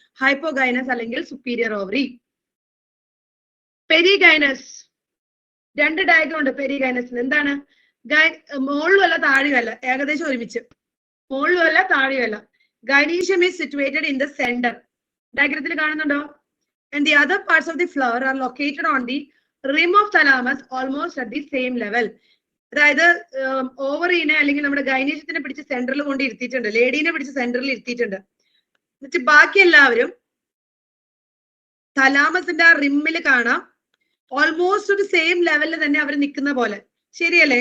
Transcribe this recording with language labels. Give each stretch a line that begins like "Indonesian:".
Malayalam: Hypogynous അല്ലെങ്കിൽ superior ovary. Perigynous, രണ്ട് diagram ഉണ്ട് പെരിഗൈനസിന്. എന്താണ്? മുകളിലും അല്ല താഴെയും അല്ല, ഏകദേശം ഒരുമിച്ച്. മുകളിലും അല്ല താഴെയും അല്ല.
English: Gynoecium is situated in the centre.
Malayalam: ഡയഗ്രത്തിൽ കാണുന്നുണ്ടോ?
English: And the other parts of the flower are located on the rim of thalamus almost at the same level.
Malayalam: അതായത് ഓവറീനെ അല്ലെങ്കിൽ നമ്മുടെ ഗൈനീഷ്യത്തിനെ പിടിച്ച് സെന്ററിൽ കൊണ്ട് ഇരുത്തിയിട്ടുണ്ട്, ലേഡീനെ പിടിച്ച് സെന്ററിൽ ഇരുത്തിയിട്ടുണ്ട്. എന്നിട്ട് ബാക്കി എല്ലാവരും തലാമസിന്റെ ആ റിമ്മിൽ കാണാം ഓൾമോസ്റ്റ് ഒരു സെയിം ലെവലിൽ തന്നെ അവർ നിൽക്കുന്ന പോലെ. ശരിയല്ലേ?